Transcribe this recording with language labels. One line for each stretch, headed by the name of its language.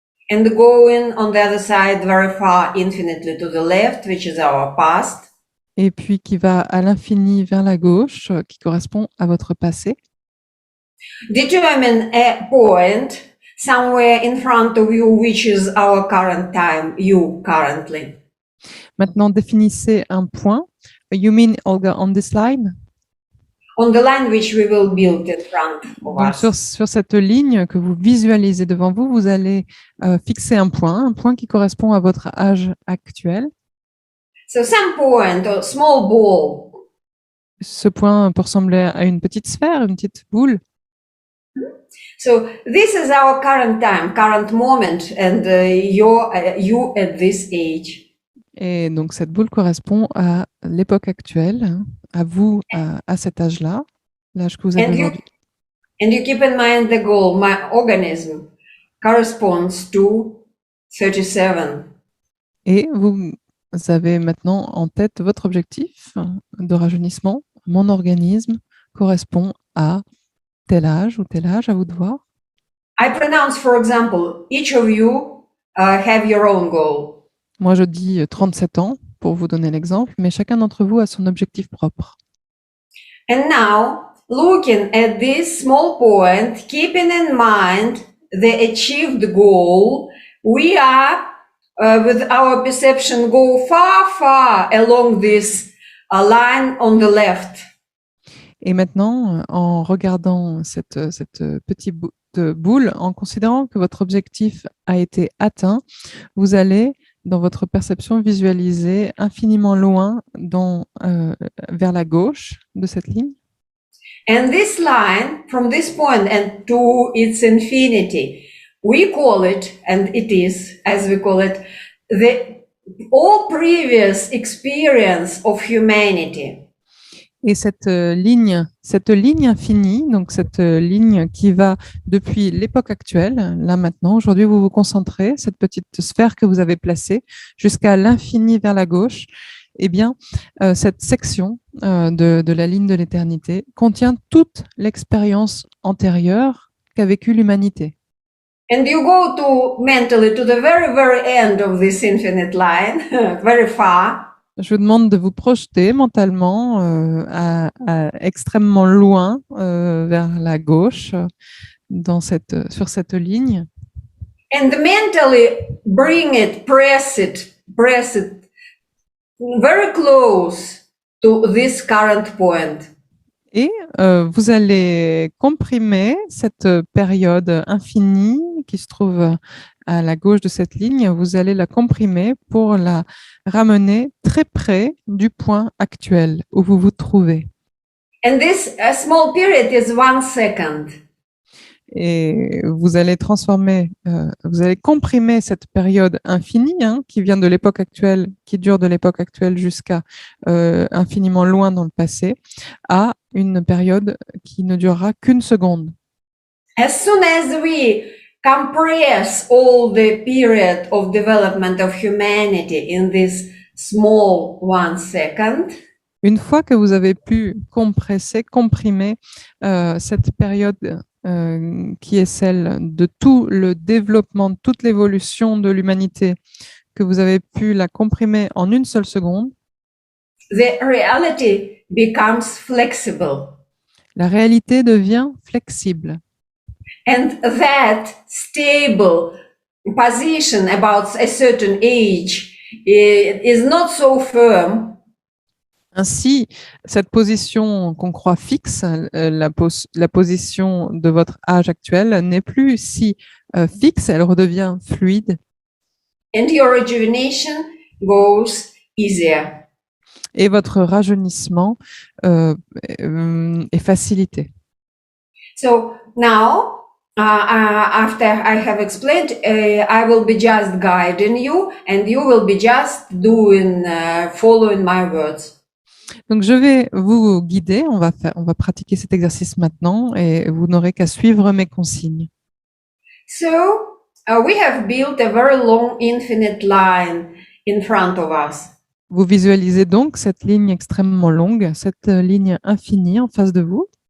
English: And going on the other side very far infinitely to the left, which is our past.
French: Et puis qui va à l'infini vers la gauche, qui correspond à votre passé.
English: Determine a point somewhere in front of you, which is our current time, you currently.
French: Maintenant, définissez un point.
English: You mean, Olga, on this line? On the line which we will build in front of
French: Donc,
English: us.
French: sur cette ligne que vous visualisez devant vous, vous allez fixer un point qui correspond à votre âge actuel.
English: So some point or small ball.
French: Ce point peut ressembler à une petite sphère, une petite boule.
English: So this is our current time, current moment, and you at this age.
French: Et donc, cette boule correspond à l'époque actuelle, hein, à vous, à cet âge-là, l'âge que vous avez aujourd'hui.
English: And you keep in mind the goal, my organism corresponds to 37.
French: Et vous avez maintenant en tête votre objectif de rajeunissement. Mon organisme correspond à tel âge ou tel âge, à vous de voir.
English: I pronounce, for example, each of you have your own goal.
French: Moi, je dis 37 ans pour vous donner l'exemple, mais chacun d'entre vous a son objectif propre.
English: And now, looking at this small point, keeping in mind the achieved goal, we are, with our perception, go far, far along this line on the left.
French: Et maintenant, en regardant cette petite boule, en considérant que votre objectif a été atteint, vous allez, dans votre perception, visualiser infiniment loin vers la gauche de cette ligne.
English: And this line, from this point and to its infinity, we call it, and it is, as we call it, all previous experience of humanity.
French: Et cette ligne infinie, donc cette ligne qui va depuis l'époque actuelle, là maintenant, aujourd'hui vous vous concentrez, cette petite sphère que vous avez placée jusqu'à l'infini vers la gauche, eh bien, cette section de la ligne de l'éternité contient toute l'expérience antérieure qu'a vécue l'humanité.
English: And you go mentally to the very, very end of this infinite line, very far.
French: Je vous demande de vous projeter mentalement à extrêmement loin vers la gauche sur cette ligne.
English: And mentally press it very close to this current point.
French: Et vous allez comprimer cette période infinie qui se trouve à la gauche de cette ligne, vous allez la comprimer pour la ramener très près du point actuel où vous vous trouvez.
English: And this small period is 1 second.
French: Et vous allez vous allez comprimer cette période infinie qui vient de l'époque actuelle, qui dure de l'époque actuelle jusqu'à infiniment loin dans le passé, à une période qui ne durera qu'une seconde.
English: As soon as we compress all the period of development of humanity in this small 1 second,
French: Une fois que vous avez pu comprimer cette période qui est celle de tout le développement, de toute l'évolution de l'humanité, que vous avez pu la comprimer en une seule seconde,
English: the reality becomes flexible.
French: la réalité devient flexible.
English: And that stable position about a certain age is not so firm.
French: Ainsi, cette position qu'on croit fixe, la position de votre âge actuel, n'est plus si fixe, elle redevient fluide.
English: And your rejuvenation goes easier.
French: Et votre rajeunissement est facilité.
English: So now, after I have explained, I will be just guiding you, and you will be just doing, following my words.
French: Donc, je vais vous guider, on va pratiquer cet exercice maintenant et vous n'aurez qu'à suivre mes consignes.
English: So, we have built a very long infinite line in front of us.
French: Vous visualisez donc cette ligne extrêmement longue, cette ligne infinie en face de vous.